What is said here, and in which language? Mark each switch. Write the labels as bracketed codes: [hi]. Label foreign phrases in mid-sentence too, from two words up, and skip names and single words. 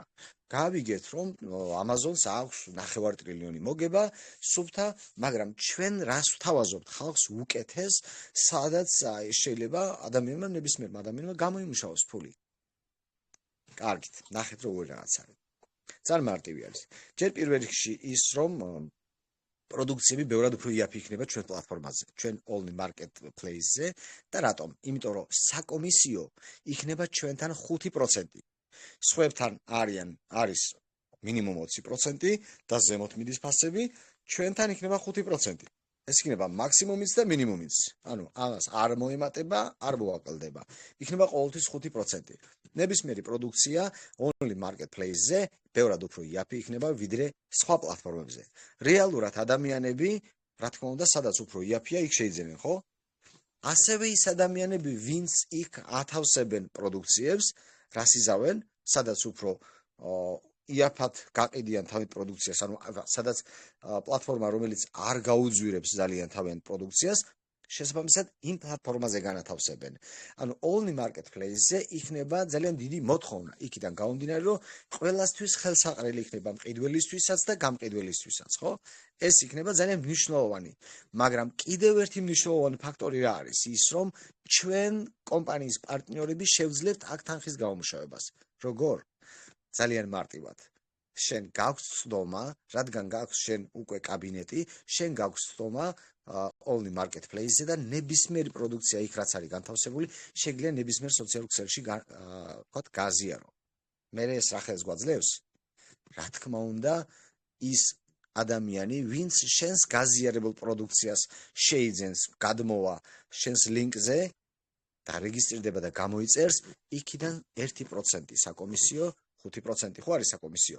[ka] გავიგეთ რომ Amazon-ს აქვს 9 ტრილიონი მოგება სუფთა, მაგრამ ჩვენ რას ვთავაზობთ ხალხს უკეთეს, სადაც შეიძლება ადამიანმა ნებისმიერმა ადამიანმა გამოიმუშაოს ფული. კარგით, ნახეთ როგორ რაღაც არის. ძალიან მარტივი არის. ჯერ პირველ რიგში ის რომ პროდუქციები ბევრად უფრო იაფი იქნება ჩვენ პლატფორმაზე, ჩვენ [en] only marketplace- [ka] ზე და რატომ? იმიტომ რომ საკომისიო იქნება ჩვენთან 5%. სხვებთან არის მინიმუმ 20% და ზემოთ მიდის ფასები, ჩვენთან იქნება 5%. ეს იქნება მაქსიმუმიც და მინიმუმიც. ანუ ამას არ მოემატება, არ მოაკლდება. იქნება ყოველთვის 5%. ნებისმიერი პროდუქცია [en] only marketplace- [ka] ზე ბევრად უფრო იაფი იქნება ვიდრე სხვა პლატფორმებზე. რეალურად ადამიანები რა თქმა უნდა, სადაც უფრო იაფია, იქ შეიძენენ, ხო? ასევე ის ადამიანები, ვინც იქ ათავსებენ პროდუქციებს, რას იზავენ, სადაც უფრო იაფად გაყიდიან თავის პროდუქციას, ანუ სადაც პლატფორმა, რომელიც არ გაუძვირებს ძალიან თავიანთ პროდუქციას, შესაბამისად იმ პლატფორმაზე განათავსებენ. ანუ [en] only marketplace- [ka] ზე იქნება ძალიან დიდი მოთხოვნა. იქიდან გამომდინარე, რომ ყველასთვის ხელსაყრელი იქნება მყიდველისთვისაც და გამყიდველისთვისაც, ხო? ეს იქნება ძალიან მნიშვნელოვანი. მაგრამ კიდევ ერთი მნიშვნელოვანი ფაქტორი რა არის? ის, რომ ჩვენ კომპანიის პარტნიორები შევძლებთ აქ თანხის გამომუშავებას. როგორ? ძალიან მარტივად. შენ გაქვს ცდომა, რადგან გაქვს შენ უკვე კაბინეტი, შენ გაქვს ცდომა [en] only marketplace- [ka] ზე და ნებისმიერი პროდუქცია იქ რაც არის განთავსებული, შეგიძლია ნებისმიერ სოციალურ ქსელში ვთქვათ გააზიარო. მე ეს რა ხელს გვაძლევს? რა თქმა უნდა, ის ადამიანი, ვინც შენს გაზიარებულ პროდუქციას შეიძენს, გადმოვა შენს ლინკზე და რეგისტრირდება და გამოიწერს, იქიდან 1% საკომისიო 5% ხო არის საკომისიო.